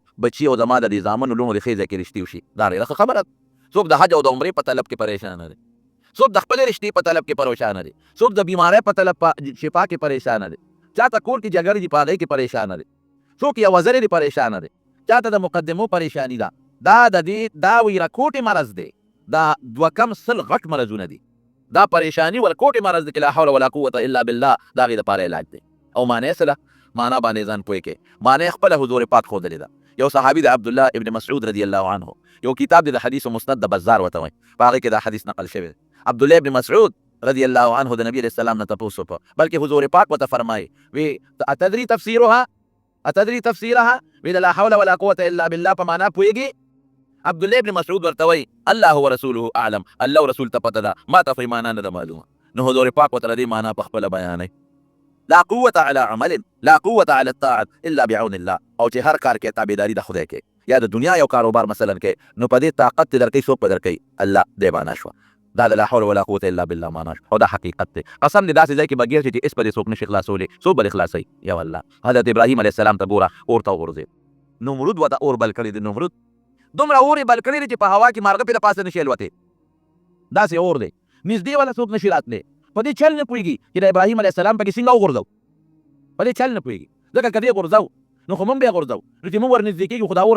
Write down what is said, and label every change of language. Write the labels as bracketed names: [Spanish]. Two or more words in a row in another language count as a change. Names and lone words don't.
[Pashto] بچي او زما د زامنو لومو د خیزه کې رشتي وشي دا ډېره خبره څوک د حج او د عمرې په طلب کې پریشان دي څوک د خپل رشتې په طلب کې پریشان دي څوک د بیماری په طلب په شفا کې پریشان دي چاته کور کې جګړې دي په هغې کې پریشان دي څوک یو وزرې دي پریشان دي چاته د مقدمو پریشانی ده دا د دې دا وی راکوټي مرض دی دا دوه کم سل غټ مرضونه دي دا پریشانی ولکوټي مرض دی چې [Arabic] لا حول ولا قوة الا بالله [Pashto] دا هغې دپاره علاج دی او معنی څه ده معنا باندې ځان پوه کې معنی خپله حضور پاک ښودلې ده یو صحابي د عبدالله ابن مسعود [Arabic] رضی الله عنه [Pashto] یو کتاب دی د حدیث مسند د بزار ورته وایي په هغې کې دا حدیث نقل شوی عبدالله ابن مسعود [Arabic] رضی الله عنه [Pashto] د نبی [Arabic] علیہ السلام [Pashto] نه تپوس وکړه بلکې حضور پاک ورته فرمایي وی اتدري [Arabic] تفسیرها وی لا حول ولا قوة الا بالله [Pashto] په معنا پوهېږي عبدالله ابن مسعود ورته وایي [Arabic] الله ورسوله اعلم [Pashto] الله رسول ته پته ده ما ته په معنا نه ده معلومه نو حضور پاک ورته دې معنا په خپله بیانوي [Arabic] لا قوة على عمل لا قوة على الطاعة الا بعون الله [Pashto] او چې هر کار کې تابعداري د خدای کې یا د دنیا یو کاروبار مثلا کې نو په دې طاقت درکوي څوک په درکوي الله دې معنا شوه دا [Arabic] لا حول ولا قوة الا بالله [Pashto] معنا او دا حقیقت دی قسم دې داسې ځای کې بګیر چې اس په دې څوک نشي خلاصولی څوک به دې خلاصوي یا الله حضرت ابراهیم [Arabic] علیه السلام [Pashto] ته ګوره اور ته وغورځېد نمرود ورته اور بل کړی دی نمرود دومره اور یې بل کړی دی چې په هوا کې مارغه پې د پاسه نشي الوتې داسې اور دی نږدې والا څوک نشي راتلی په دې چل نه پوهېږي چې د ابراهیم [Arabic] علیه السلام [Pashto] پکې څنګه وغورځو په دې چل نه پوهېږي ځکه که دې غورځو نو خو موږ به یې غورځو نو چې موږ ورنږدې کېږو خو دا اور هم